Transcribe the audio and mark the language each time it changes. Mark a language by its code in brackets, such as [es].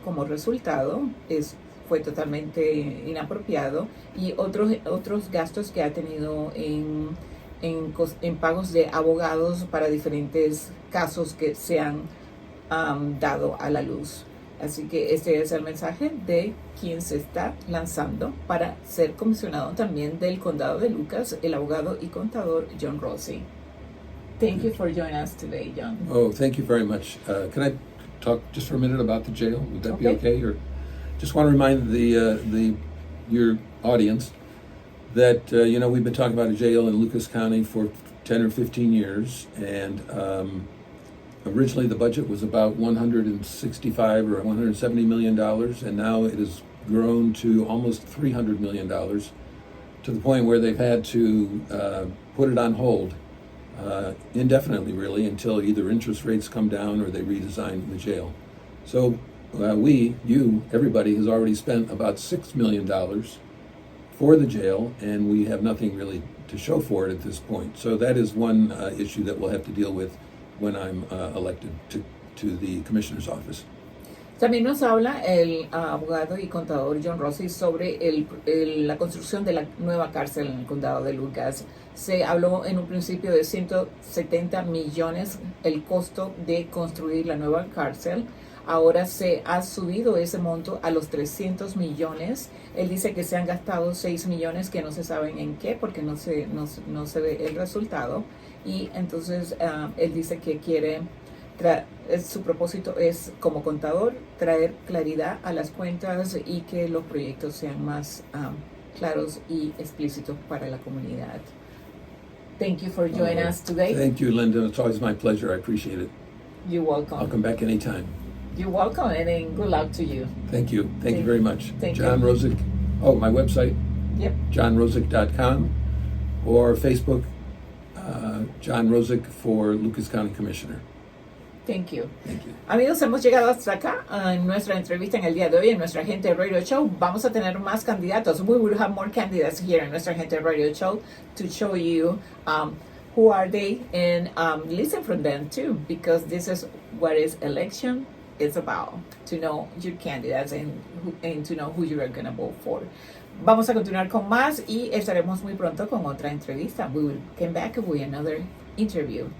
[es] Como resultado, fue totalmente inapropiado, y otros gastos que ha tenido en pagos de abogados para diferentes casos que se han dado a la luz. Así que este es el mensaje de quien se está lanzando para ser comisionado también del condado de Lucas, el abogado y contador John Rozic. [en] Thank you for joining us today, John. Oh, thank you very much. Can I talk just for a minute about the jail? Would that be okay? Or just want to remind your audience that we've been talking about a jail in Lucas County for 10 or 15 years, and originally the budget was about $165 or $170 million, and now it has grown to almost $300 million, to the point where they've had to put it on hold indefinitely, really, until either interest rates come down or they redesign the jail. So everybody has already spent about $6 million for the jail, and we have nothing really to show for it at this point. So that is one issue that we'll have to deal with when I'm elected to the commissioner's office. [es] También nos habla el abogado y contador John Rozic sobre la construcción de la nueva cárcel en el condado de Lucas. Se habló en un principio de 170 millones el costo de construir la nueva cárcel. Ahora se ha subido ese monto a los 300 millones. Él dice que se han gastado 6 millones que no se saben en qué porque no se ve el resultado. Y entonces él dice que quiere... su propósito es, como contador, traer claridad a las cuentas y que los proyectos sean más claros y explícitos para la comunidad. [en] Thank you for joining us today. Thank you, Linda. It's always my pleasure. I appreciate it. You're welcome. I'll come back anytime. You're welcome, and then good luck to you. Thank you. Thank you very much. Thank John you. Rozic. Oh, my website, Yep. johnrozic.com, or Facebook, John Rozic for Lucas County Commissioner. Thank you. Thank you. [es] Amigos, hemos llegado hasta acá en nuestra entrevista en el día de hoy en nuestra Agente Radio Show. Vamos a tener más candidatos. [en] We will have more candidates here in nuestra Agente Radio Show to show you who are they and listen from them too, because this is what is election is about, to know your candidates and to know who you are going to vote for. [es] Vamos a continuar con más y estaremos muy pronto con otra entrevista. [en] We will come back with another interview.